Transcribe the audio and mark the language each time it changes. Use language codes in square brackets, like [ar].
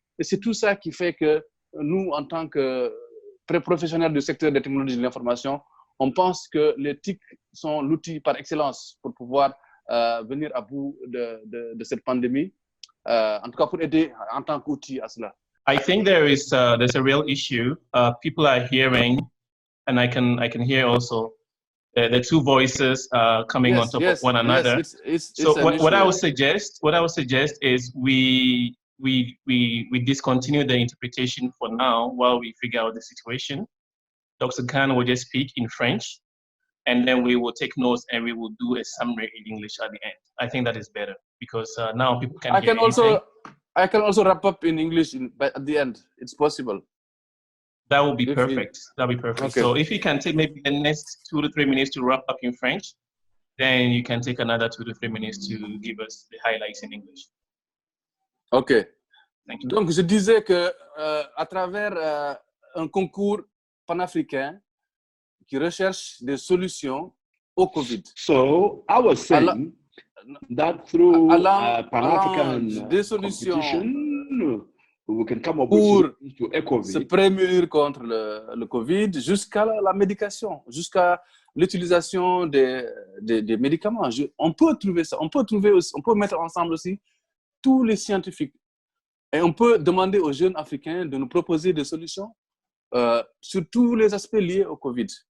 [fr] Et c'est tout ça qui fait que nous, en tant que professionnels du secteur des technologies de l'information, on pense que les TIC sont l'outil par excellence pour pouvoir venir à bout de cette pandémie, en tout cas pour aider en tant qu'outil à cela. [en] I think there's a real issue. People are hearing, and I can hear also the two voices coming on top of one another. So what I would suggest is we discontinue the interpretation for now while we figure out the situation. Dr. Kane will just speak in French, and then we will take notes and we will do a summary in English at the end. I think that is better because now people can hear anything. I can also wrap up in English at the end. It's possible. That would be perfect. That would be perfect. Okay. So if you can take maybe the next 2 to 3 minutes to wrap up in French, then you can take another 2 to 3 minutes to give us the highlights in English. OK. Thank you. [fr] Donc, je disais que à travers un concours panafricain qui recherche des solutions au Covid. [en] So, I was saying that through Pan-African [fr] des solutions [en] competition, we can come up with to COVID. [fr] Se prémunir contre le Covid jusqu'à la médication, jusqu'à l'utilisation des médicaments. On peut trouver ça. On peut mettre ensemble aussi tous les scientifiques. Et on peut demander aux jeunes Africains de nous proposer des solutions sur tous les aspects liés au Covid.